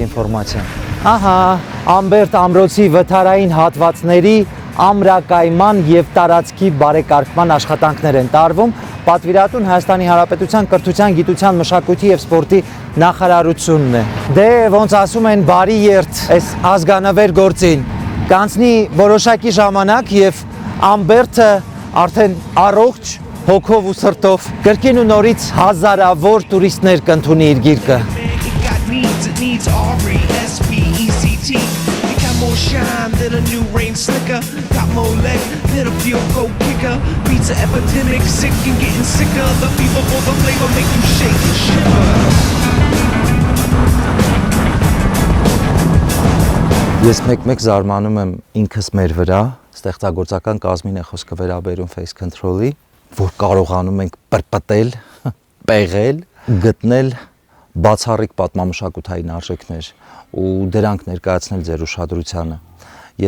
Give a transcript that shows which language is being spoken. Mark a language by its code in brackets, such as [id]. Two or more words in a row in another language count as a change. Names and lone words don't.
[hy] ինֆորմացիան։ Ահա, Ամբերտ ամրոցի վթարային հատվածների ամրակայման եւ տարածքի բարեկարգման աշխատանքներ են տարվում։ Պատվիրատուն Հայաստանի Հանրապետության կրթության, գիտության, մշակույթի եւ սպորտի նախարարությունն է։ Դե ոնց ասում են, բարի երթ այս ազգանվեր գործին։ Կանցնի որոշակի ժամանակ եւ Ամբերտը արդեն առողջ հոգով ու սրտով կրկին ու նորից հազարավոր տուրիստներ կընդունի իր գիրկը։ [en] More shine than a new rain slicker. Got more leg than a field goal kicker. Beats an epidemic, sick and getting sicker. The fever for the flavor make you shake and shiver. [hy] Ես մեկ-մեկ զարմանում եմ ինքս մեր վրա, ստեղծագործական կազմին է խոսքը վերաբերում Face Control-ի, որ կարողանում ենք պրպտել, պեղել, գտնել բացառիկ պատմամշակութային արժեքներ ու դրանք ներկայացնել ձեր ուշադրությանը։ Ես